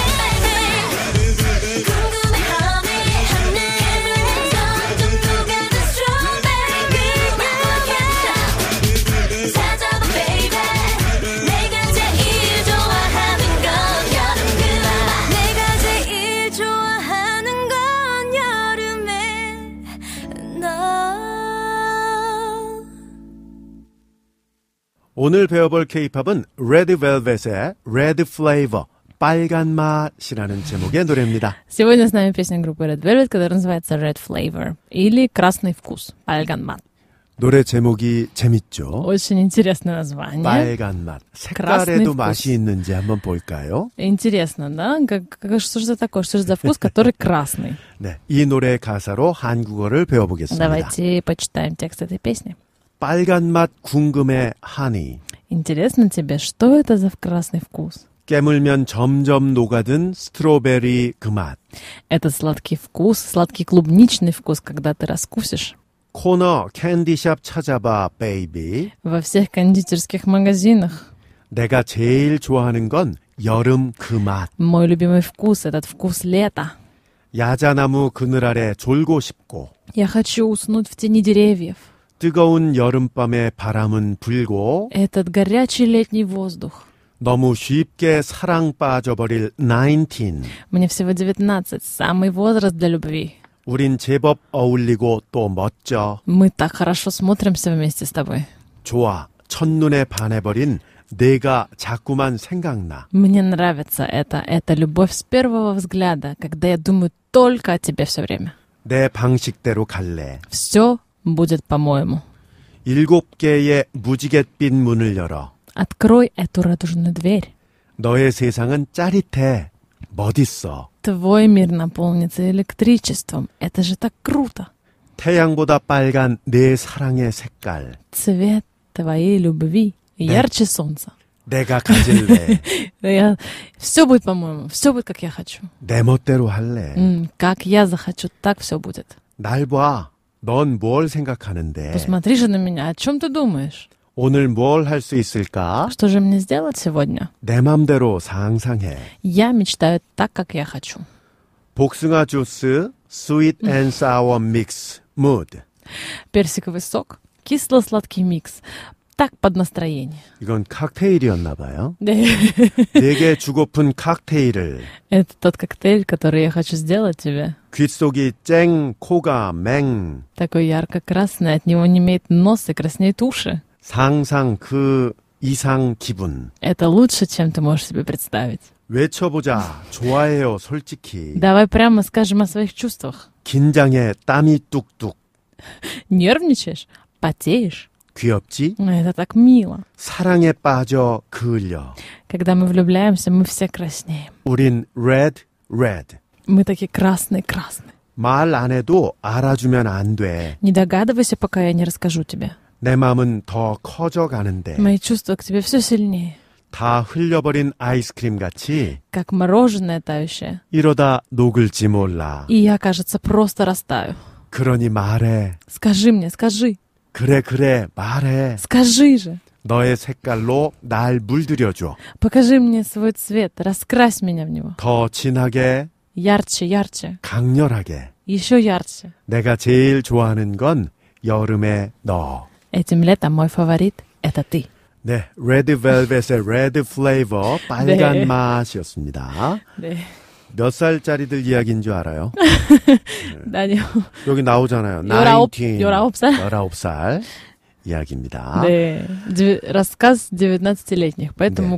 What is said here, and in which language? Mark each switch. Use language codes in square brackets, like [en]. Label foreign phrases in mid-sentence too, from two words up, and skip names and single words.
[ko] 궁금해 honey 깨물면 점점 녹아든 strawberry 그 맛 찾아봐 baby 내가 제일 좋아하는 건 여름 그 맛 내가 제일 좋아하는 건 여름에 너 오늘 배워볼 K-팝은 Red Velvet의 Red Flavor, 빨간 맛이라는 제목의 노래입니다. [ru] Сегодня с нами песня группы Red Velvet, которая называется Red Flavor или красный вкус, [ko] 빨간 맛. 노래 제목이 재밌죠? [ru] Очень интересное название. [ko] 빨간 맛. [ru] красный [ko] 색깔에도 [ru] вкус. [ko] 맛이 있는지 한번 볼까요? [ru] Интересно, да? Что же это такое? Что же за вкус, который красный? [ko] 네, 이 노래 가사로 한국어를 배워보겠습니다. [ru] Давайте почитаем текст этой песни. [ko] 빨간 맛 궁금해 하니 [ru] Интересно тебе, что это за красный вкус? [ko] 깨물면 점점 녹아든 스트로베리 그 맛. [ru] Это сладкий вкус, сладкий клубничный вкус, когда ты раскусишь. [ko] 코너 캔디샵 찾아봐 베이비. [ru] Во всех кондитерских магазинах. [ko] 내가 제일 좋아하는 건 여름 그 맛. [ru] Мой любимый вкус, этот вкус лета. [ko] 야자나무 그늘 아래 졸고 싶고 [ru] Я хочу уснуть в тени деревьев. [ko] 뜨거운 여름밤에 바람은 불고 [ru] Этот горячий летний воздух. [ko] 너무 쉽게 사랑 빠져버릴 19. [ru] Мне всего 19, самый возраст для любви. [ko] 우린 제법 어울리고 또 멋져. [ru] Мы так хорошо смотримся вместе с тобой. [ko] 좋아. 첫눈에 반해버린 내가 자꾸만 생각나. [ru] Мне нравится это. Это любовь с первого взгляда, когда я думаю только о тебе все время. [ko] 내 방식대로 갈래. [ru] Все будет по-моему. [ko] 7개의 무지갯빛 문을 열어. [ru] Открой эту радужную дверь. [ko] 너의 세상은 짜릿해. 멋있어. [ru] Твой мир наполнится электричеством. Это же так круто. [ko] 태양보다 빨간 내 사랑의 색깔. [ru] Цвет твоей любви ярче солнца. [ko] 내가 가질래. [ru] Все будет по-моему. Все будет, как я хочу. [ko] 내 멋대로 할래. [ru] Как я захочу, так все будет. [ko] 날 봐. 넌 뭘 생각하는데? [ru] Посмотри же на меня. О чем ты думаешь? [ko] 오늘 뭘 할 수 있을까? [ru] Что же мне сделать сегодня? [ko] 내 맘대로 상상해. [ru] Я мечтаю так, как я хочу. [ko] 복숭아 주스, [en] sweet and sour mix, mood. [ru] Персиковый сок, кисло-сладкий микс. Так под настроение. [ko] 이건 칵테일이었나 봐요. 네. 내게 주고픈 칵테일을 [ru] Это тот коктейль, который я хочу сделать тебе. [ko] 귓속이 쨍, 코가 맹. [ru] Такой ярко-красный, от него немеет нос и краснеют уши. [ko] 상상 그 이상 기분. [ru] Это лучше, чем ты можешь себе представить. [ko] 외쳐보자. 좋아해요, 솔직히. [ru] Давай прямо скажем о своих чувствах. [ko] 긴장해, 땀이 뚝뚝. [ru] Нервничаешь? Потеешь? [ko] 귀엽지? [ru] Это так мило. [ko] 사랑에 빠져 그을려. [ru] Когда мы влюбляемся, мы все краснеем. [ko] 우린 red. [ru] Мы такие красные. [ko] 말 안 해도 알아주면 안 돼. [ru] Не догадывайся, пока я не расскажу тебе. [ko] 내 마음은 더 커져 가는데. [ru] Мои чувства к тебе все сильнее. [ko] 다 흘려버린 아이스크림 같이 [ru] как мороженое тающее. [ko] 이러다 녹을지 몰라. [ru] И я, кажется, просто растаю. [ko] 그러니 말해. [ru] Скажи мне, скажи. [ko] 그래, 말해. [ru] Скажи же. [ko] 너의 색깔로 날 물들여줘. [ru] Покажи мне свой цвет. Раскрась меня в него. [ko] 더 진하게, [ru] Ярче, ярче. [ko] 강렬하게. [ru] Еще ярче. [ko] 내가 제일 좋아하는 건 여름의 너. [ru] Этим летом мой фаворит — это ты. [ko] 네, 레드 벨벳의 레드 플레이버 빨간 네. 맛이었습니다. 네. 몇 살짜리들 이야기인 줄 알아요? 아니요. 여기 나오잖아요. 19살? 19살 이야기입니다. 네. [ru] Рассказ 19-летних. Поэтому,